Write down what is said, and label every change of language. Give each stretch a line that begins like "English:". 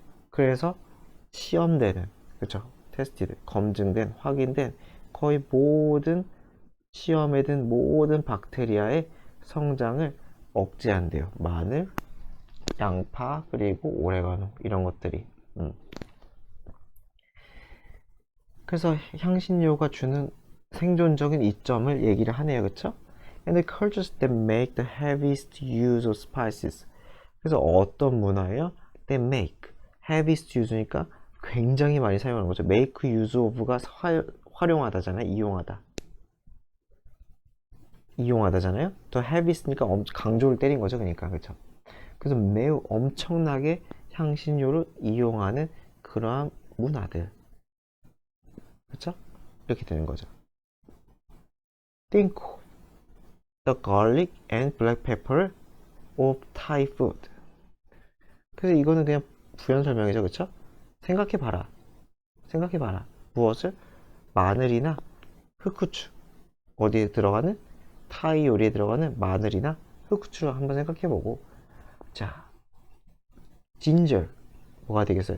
Korean: 그래서 시험되는, 그쵸? 테스티드, 검증된, 확인된 거의 모든 시험에 든 모든 박테리아의 성장을 억제한대요. 마늘, 양파, 그리고 오레가노 이런 것들이. 그래서 향신료가 주는 생존적인 이점을 얘기를 하네요. 그쵸?
English: And the cultures that make the heaviest use of spices.
Korean: 그래서 어떤 문화예요?
English: That make.
Korean: heaviest use니까 굉장히 많이 사용하는 거죠. make use of가 활용하다잖아요. 이용하다. 이용하다잖아요. 더 heaviest니까 강조를 때린 거죠. 그러니까. 그쵸? 그래서 매우 엄청나게 향신료를 이용하는 그러한 문화들. 그쵸? 이렇게 되는 거죠.
English: Think the garlic and black pepper of Thai food.
Korean: 그래서 이거는 그냥 부연 설명이죠. 그쵸? 생각해봐라. 생각해봐라. 무엇을? 마늘이나 흑후추. 어디에 들어가는? 타이 요리에 들어가는 마늘이나 흑후추를 한번 생각해보고. 자, 진저. 뭐가 되겠어요?